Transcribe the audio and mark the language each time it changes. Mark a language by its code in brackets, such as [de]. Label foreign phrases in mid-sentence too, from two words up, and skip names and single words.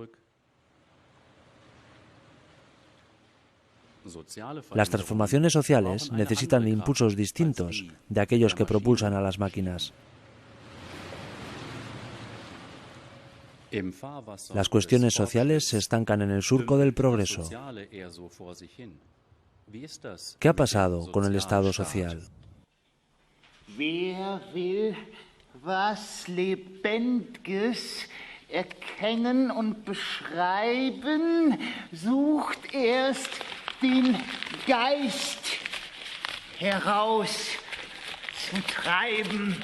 [es] Las transformaciones sociales necesitan de impulsos distintos de aquellos que propulsan a las máquinas. Las cuestiones sociales se estancan en el surco del progreso. ¿Qué ha pasado con el Estado social? [de] Wer will was Lebendiges erkennen und beschreiben, sucht erst den Geist herauszutreiben.